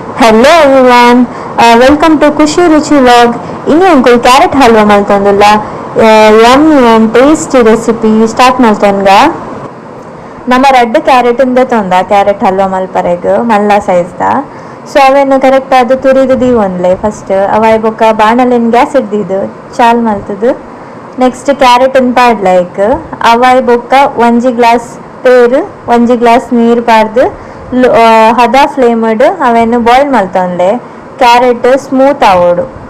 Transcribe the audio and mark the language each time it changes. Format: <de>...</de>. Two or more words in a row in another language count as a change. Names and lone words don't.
<en>Hello everyone, welcome to Kushi Ruchi Vlog.</en> <tcy>Ini uncle carrot halwa maltondalla.</tcy> <en>Yummy and tasty recipe start maltonga.</en> <tcy>ನಮ್ಮ</tcy> <en>red carrot</en> <tcy>ಇಂದ ತೊಂದ ಕ್ಯಾರೆಟ್ ಹಲ್ವಾ ಮಲ್ಪರೆಗ್ ಮಲ್ಲ ಸೈಜ್ ದ ಸೊ ಅವೇನು ಕರೆಕ್ಟ್ ಅದು ತುರಿದು ಒಂದ್ಲೆ ಫಸ್ಟ್ ಅವಾಯ್ ಬೊಕ್ಕ ಬಾಣಲೆನ್ ಗ್ಯಾಸ್ ಇಡ್ದಿದ್ದು ಚಾಲ್ ಮಲ್ತದು</tcy> <en>next carrot</en> <tcy>ಅನ್ ಪಾಡ್ಲೈಕ್ ಅವಾಯ್ ಬೊಕ್ಕ ಒಂಜಿ ಗ್ಲಾಸ್ ಪೇರು ಒಂಜಿ ಗ್ಲಾಸ್ ನೀರು ಪಾಡ್ದು ಹದ ಫ್ಲೇಮ್ಡ್ ಅವೇನು ಬಾಯ್ಲ್ ಮಲ್ತೊಂದೆ</tcy> <en>carrot smooth</en> <tcy>ಆವೋಡು.</tcy>